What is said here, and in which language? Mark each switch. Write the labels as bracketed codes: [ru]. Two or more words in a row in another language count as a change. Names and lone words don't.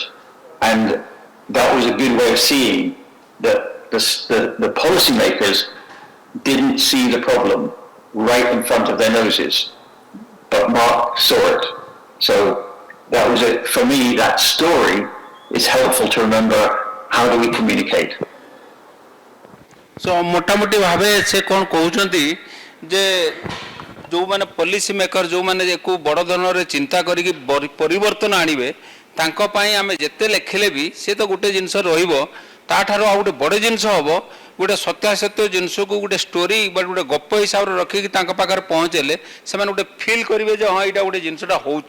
[en] And that was a good way of seeing that the policymakers didn't see the problem right in front of their noses, but Mark saw it. So that was it. For me, that story is helpful to remember how do we communicate. [or] So ମୋଟାମୋଟି ଭାବେ ସେ କ'ଣ କହୁଛନ୍ତି ଯେ ଯେଉଁମାନେ [en] policy maker [or] ଯେଉଁମାନେ ୟାକୁ ବଡ଼ ଧରଣରେ ଚିନ୍ତା କରିକି ପରିବର୍ତ୍ତନ ଆଣିବେ ତାଙ୍କ ପାଇଁ ଆମେ ଯେତେ ଲେଖିଲେ ବି ସେ ତ ଗୋଟେ ଜିନିଷ ରହିବ, ତାଠାରୁ ଆଉ ଗୋଟେ ବଡ଼ ଜିନିଷ ହେବ ଗୋଟେ ସତ୍ୟାସତ୍ୟ ଜିନିଷକୁ ଗୋଟେ ଷ୍ଟୋରି ବା ଗୋଟେ ଗପ ହିସାବରେ ରଖିକି ତାଙ୍କ ପାଖରେ ପହଞ୍ଚେଇଲେ ସେମାନେ ଗୋଟେ ଫିଲ୍ କରିବେ ଯେ ହଁ ଏଇଟା ଗୋଟେ ଜିନିଷଟା ହେଉଛି.